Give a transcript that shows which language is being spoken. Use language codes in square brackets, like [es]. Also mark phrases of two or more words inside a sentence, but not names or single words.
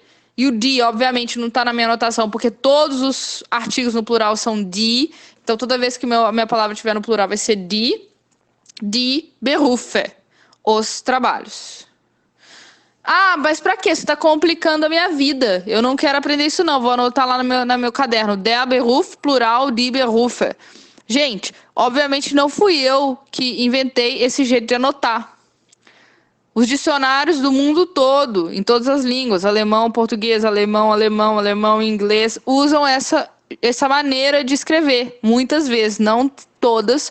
[pt] E o die, obviamente, não está na minha anotação, porque todos os artigos no plural são die. Então, toda vez que a minha palavra estiver no plural, vai ser [de] die Berufe, [pt] os trabalhos. Ah, mas pra quê? Você está complicando a minha vida. Eu não quero aprender isso, não. Vou anotar lá no meu caderno. [de] Der Beruf, plural, die Berufe. [pt] Gente, obviamente não fui eu que inventei esse jeito de anotar. Os dicionários do mundo todo, em todas as línguas, alemão, português, alemão, inglês, usam essa maneira de escrever. Muitas vezes, não todas.